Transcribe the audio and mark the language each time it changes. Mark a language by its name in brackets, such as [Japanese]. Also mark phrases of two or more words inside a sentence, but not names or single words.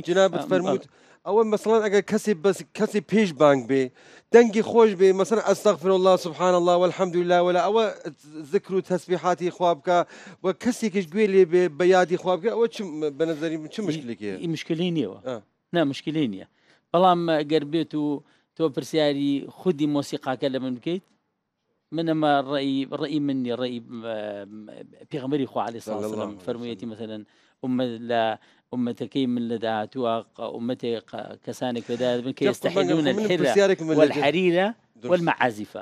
[Central Kurdish] جنابت فەرمووت ئەوە مەسەڵەن ئەگەر کەسی پێش بانگ بێ دەنگی خۆش بێ مەسەلەن [Arabic] ئەستەغفر الله سبحان الله والحمد لله [Central Kurdish] ولا ئەوە ذکر و تەسبیحاتی خوا بکە و کەسێکیش گوێ لێ بێ بە یادی خوا بکە ئەوە بە نەزەری چ مشکلێکیە مشکلی نییەوە نا مشکلی نییە بەڵام گەر بێت و تۆ پرسیاری خودی مۆسیقاکە لە من بکەیت منەمە ڕێی منی ڕێی پێغەمبەری خوا عەلەیهی سڵاو وسەلام فەرموویەتی مەسەلەن لە ئومەتەکەی من لە داهاتووە ئومەتێک کەسانێک پێدا بن کە [Arabic] یەستەحیلون الحرة والحريرة والمعازف